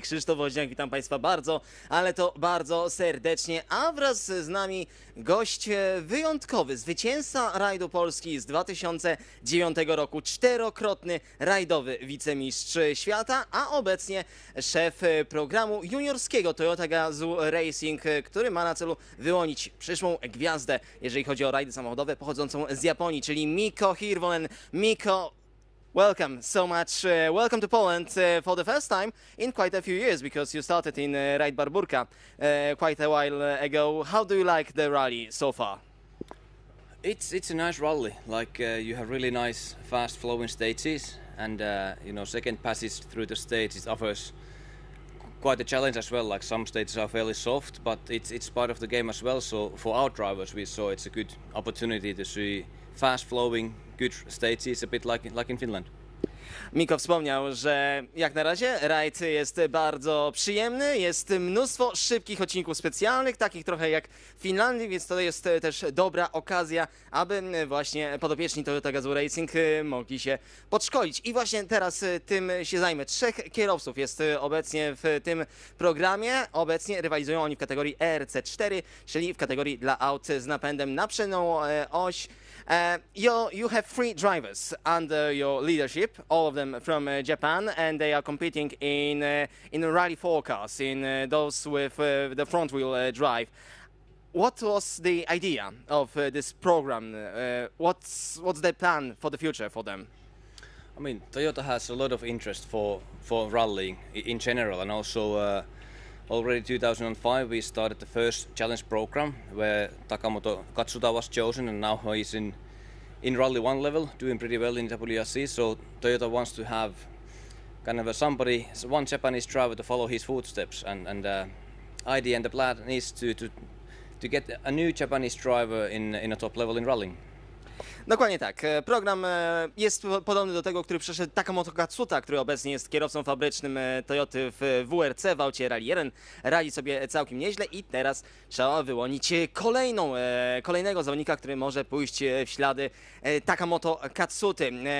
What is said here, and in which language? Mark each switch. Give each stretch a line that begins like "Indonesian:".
Polish: Krzysztof Woźniak, witam Państwa bardzo, ale to bardzo serdecznie, a wraz z nami gość wyjątkowy, zwycięzca rajdu Polski z 2009 roku, czterokrotny rajdowy wicemistrz świata, a obecnie szef programu juniorskiego Toyota Gazoo Racing, który ma na celu wyłonić przyszłą gwiazdę, jeżeli chodzi o rajdy samochodowe pochodzącą z Japonii, czyli Mikko Hirvonen.
English: Mikko, welcome so much. Welcome to Poland for the first time in quite a few years, because you started in Rajd Barburka quite a while ago. How do you like the rally so far? It's a nice rally. You have really nice, fast-flowing stages, and second passage through the stages offers quite a challenge as well. Like some stages are fairly soft, but it's part of the game as well. So for our drivers, we saw it's a good opportunity to see fast-flowing, good stages, a bit like in Finland.
Polish: Mikko wspomniał, że jak na razie rajd jest bardzo przyjemny, jest mnóstwo szybkich odcinków specjalnych, takich trochę jak w Finlandii, więc to jest też dobra okazja, aby właśnie podopieczni Toyota Gazoo Racing mogli się podszkolić. I właśnie teraz tym się zajmę. Trzech kierowców jest obecnie w tym programie. Obecnie rywalizują oni w kategorii ERC4, czyli w kategorii dla aut z napędem na przednią oś.
English: You have three drivers under your leadership, all of them from Japan, and they are competing in rally 4 cars, in those with the front wheel drive. What was the idea of this program? What's the plan for the future for them? I mean, Toyota has a lot of interest for rallying in general, and also already 2005 we started the first challenge program where Takamoto Katsuta was chosen, and now he's in Rally 1 level, doing pretty well in WRC. So Toyota wants to have kind of one Japanese driver to follow his footsteps, and idea and the plan is to get a new Japanese driver in a top level in rallying.
Polish: Dokładnie tak. Program jest podobny do tego, który przeszedł Takamoto Katsuta, który obecnie jest kierowcą fabrycznym Toyoty w WRC, w aucie Rally 1. Radzi sobie całkiem nieźle i teraz trzeba wyłonić kolejnego zawodnika, który może pójść w ślady Takamoto Katsuty.